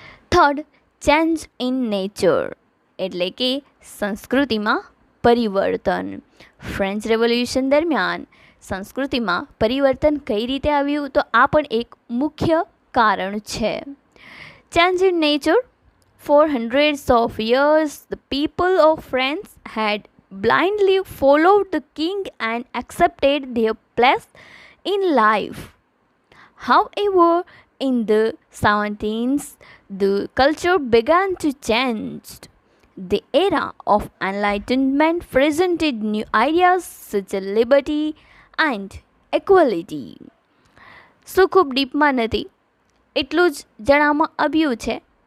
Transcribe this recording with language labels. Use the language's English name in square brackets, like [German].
[English] third, change in nature [Gujarati] એટલે કે સંસ્કૃતિમાં પરિવર્તન. ફ્રેન્ચ રેવોલ્યુશન દરમિયાન સંસ્કૃતિમાં પરિવર્તન કઈ રીતે આવ્યું, તો આ પણ એક મુખ્ય કારણ છે. [English] Change in nature. For hundreds of years, the people of France had blindly followed the king and accepted their place in life. However, in the 17th, the culture began to change. The era of enlightenment presented new ideas such as liberty and equality. [Gujarati] શું ખૂબ ડીપમાં નથી, એટલું જ જણાવવામાં આવ્યું છે.